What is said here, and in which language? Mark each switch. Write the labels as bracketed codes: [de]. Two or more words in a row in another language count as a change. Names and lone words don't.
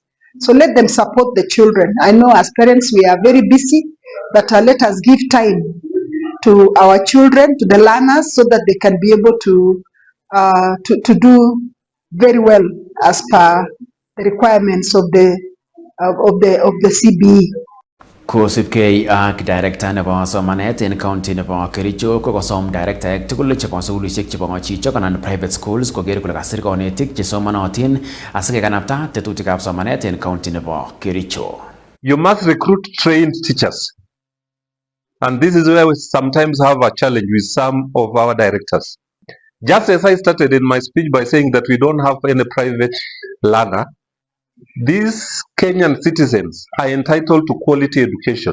[en] So let them support the children. I know as parents we are very busy, but let us give time to our children, to the learners, so that they can be able to do very well as per the requirements of the CBE. [sgc] Kosipkei ak director nebo somanet en county nebo Kericho kokosom director tugul chebo sukulishek chebo chichok anan [en] private schools [sgc] koker kole kasir konetik chesomanotin asikekanapta tetutikab somanet en county nebo Kericho. [en] You must recruit trained teachers. And this is where we sometimes have a challenge with some of our directors. Just as I started in my speech by saying that we don't have any private learner, these Kenyan citizens are entitled to quality education.